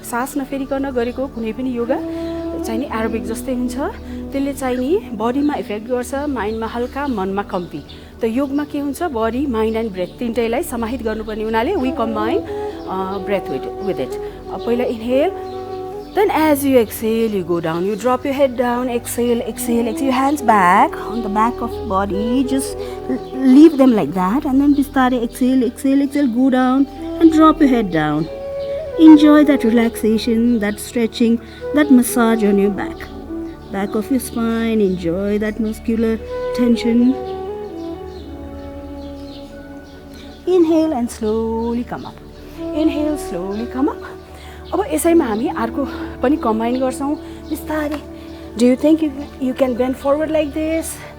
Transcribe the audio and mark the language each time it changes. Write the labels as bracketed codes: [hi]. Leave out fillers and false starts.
[ne] सास नफेरिकन गरेको कुनै पनि योगा चाहिँ नि एरोबिक जस्तै हुन्छ, त्यसले चाहिँ नि बडीमा इफेक्ट गर्छ, माइन्डमा हल्का, मनमा कम्ती। त योगमा के हुन्छ, बडी, माइन्ड एन्ड ब्रेथ तीनटैलाई समाहित गर्नुपर्ने हुनाले [en] We combine breath with it. [ne] पहिला inhale [en] Then as you exhale, you go down. You drop your head down. Exhale, exhale, exhale. Your hands back on the back of body. Just leave them like that. And then bistare exhale, exhale, exhale. Go down and drop your head down. Enjoy that relaxation, that stretching, that massage on your back. Back of your spine. Enjoy that muscular tension. Inhale and slowly come up. Inhale, slowly come up. [ne] अब यसैमा हामी अर्को पनि combine गर्छौं बिस्तारै. [en] Do you think you can bend forward like this?